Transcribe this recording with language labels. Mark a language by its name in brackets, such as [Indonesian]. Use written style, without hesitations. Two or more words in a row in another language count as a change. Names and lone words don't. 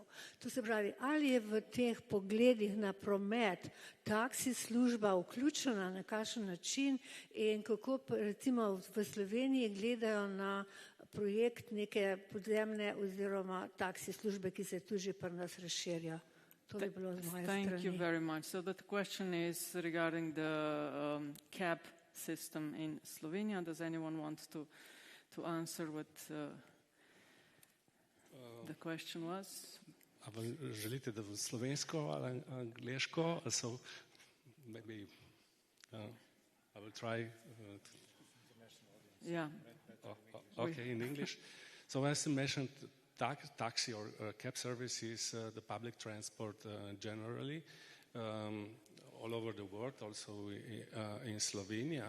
[Slovenian] To se pravi, ali je v teh pogledih na promet taksi služba vključena na kakšen način in kako recimo v Sloveniji gledajo na projekt neke podzemne oziroma taksi službe, ki se tu že pri nas razširja. [English] Thank you very much. So the question is regarding the cab system in Slovenia. Does anyone want to answer what the question was? [Slovenian] Želite, da v slovensko ali angliško? [English] So maybe I will try. Yeah. Okay, in English. So as I mentioned, taxi or cab service is the public transport generally all over the world, also in Slovenia.